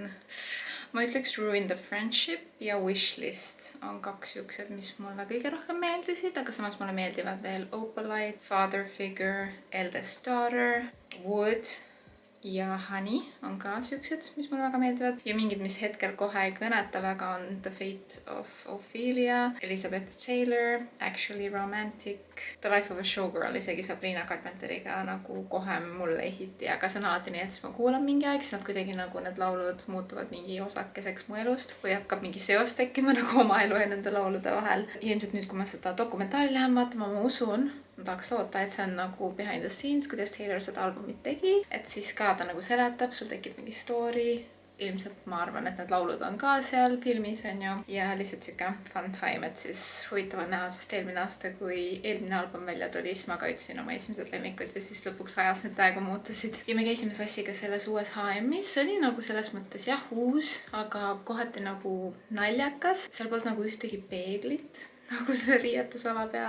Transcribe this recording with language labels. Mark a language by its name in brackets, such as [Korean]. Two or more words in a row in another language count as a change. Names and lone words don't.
[Estonian] ma ütleks Ruin the Friendship ja Wishlist on 2 siuksed, mis mulle kõige rohkem meeldisid, aga samas mulle meeldivad veel Opalite, Father Figure, Eldest Daughter, Wood ja Honey on ka siuksed, mis mulle väga meeldivad ja mingid, mis hetkel kohe ei kõneta väga, on The Fate of Ophelia, Elizabeth Taylor, Actually Romantic, The Life of a Showgirl, isegi Sabrina Carpenteriga nagu kohe mulle ei hiti, aga see on alati nii, et siis ma kuulan mingi aeg, siis nad kuidagi nagu need laulud muutuvad mingi osakeseks mu elust või hakkab mingi seos tekkima nagu oma elu ja nende laulude vahel. Ja ilmselt nüüd, kui ma seda dokumentaali lähen vaatama, ma usun, ma tahaks loota, et see on nagu [English] behind the scenes, [Estonian] kuidas Taylor seda albumit tegi, et siis ka ta nagu seletab, sul tekib mingi story, ilmselt ma arvan, et need laulud on ka seal filmis, on ju, ja lihtsalt siuke [English] fun time, [Estonian] et siis huvitav on näha, sest eelmine aasta, kui eelmine album välja tuli, siis ma ka ütlesin oma esimesed lemmikud ja siis lõpuks ajas need täiega muutusid. Ja me käisime Sassiga selles uues H&M-is, see oli nagu selles mõttes jah, uus, aga kohati nagu naljakas, seal polnud nagu ühtegi peeglit nagu selle riietusala peale.